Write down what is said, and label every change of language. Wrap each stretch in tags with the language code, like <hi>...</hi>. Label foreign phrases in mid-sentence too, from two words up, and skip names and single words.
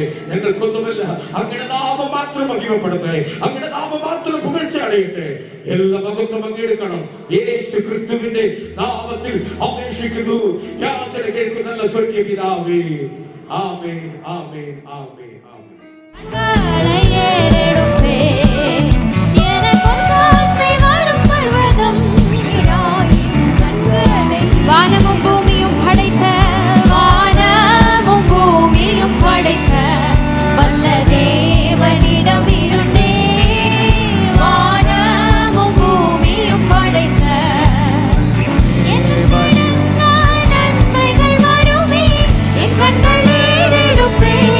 <ml>ഞങ്ങൾക്കൊന്നുമില്ല, അങ്ങയുടെ നാമം മാത്രം മഹിമപ്പെടട്ടെ, അങ്ങയുടെ നാമം മാത്രം പുകഴ്ച അടയട്ടെ. എല്ലാ മഹത്വം പങ്കെടുക്കണം. യേശു ക്രിസ്തുവിന്റെ നാമത്തിൽ അപേക്ഷിക്കുന്നു, യാചന കേൾക്കുന്ന നല്ല സ്വർഗീയ പിതാവേ. ആമേൻ, ആമേൻ, ആമേൻ, ആമേൻ.</ml> <ta>வானமும் பூமியும் படைத்த வானமும் பூமியும் படைத்த வல்ல தேவனிடம் இருந்தே வானமும் பூமியும் படைத்த நன்மைகள் வருமே என் கண்கள் ஏறெடுப்பே</ta>